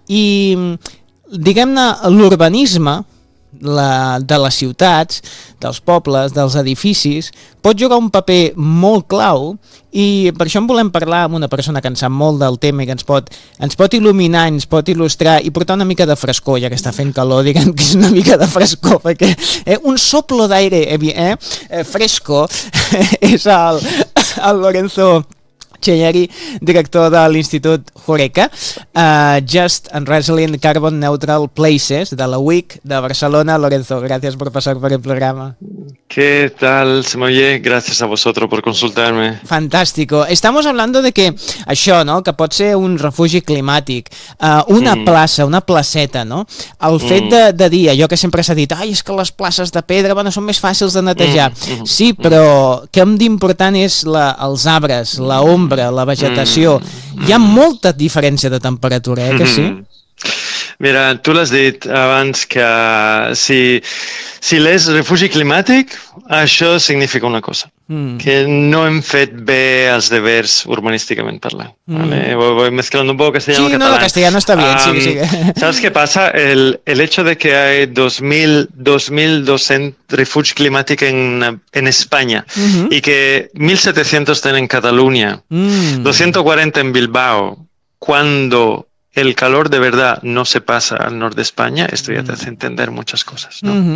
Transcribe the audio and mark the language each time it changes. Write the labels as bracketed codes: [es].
[ca] I, diguem-ne, l'urbanisme de les ciutats, dels pobles, dels edificis, pot jugar un paper molt clau, i per això en volem parlar amb una persona que en sap molt del tema i que ens pot il·luminar, ens pot il·lustrar i portar una mica de frescor, ja que està fent calor, diguem que és una mica de frescor, perquè [es] un soplo [ca] d'aire fresco és el Lorenzo Chiari, director de l'Institut Horeca, Just and Resilient Carbon Neutral Places, de la UIC de Barcelona. [es] Lorenzo, gracias por pasar por el programa. ¿Qué tal, Samoye? Gracias a vosotros por consultarme. Fantástico. Estamos hablando de que [ca] això, no?, que pot ser un refugi climàtic, una plaça, una placeta, no? El fet de dir, allò que sempre s'ha dit, ai, és que les places de pedra, bueno, són més fàcils de netejar. Sí, però què hem d'important és els arbres, la ombra, la vegetació. Hi ha molta diferència de temperatura, eh? Que sí? Mira, tu l'has dit abans, que si l'és refugi climàtic, això significa una cosa, que no hem fet bé els deures urbanísticament parlant. [es] Voy mezclando un poco castellano y catalán. Sí, no, el castellano está bien, sí, sí. ¿Sabes qué pasa? El hecho de que hay 2.200 [ca] refugi climàtic [es] en España y que 1.700 estén en Cataluña, 240 en Bilbao, cuando el calor de verdad no se pasa al norte de España, esto ya te hace entender muchas cosas, ¿no?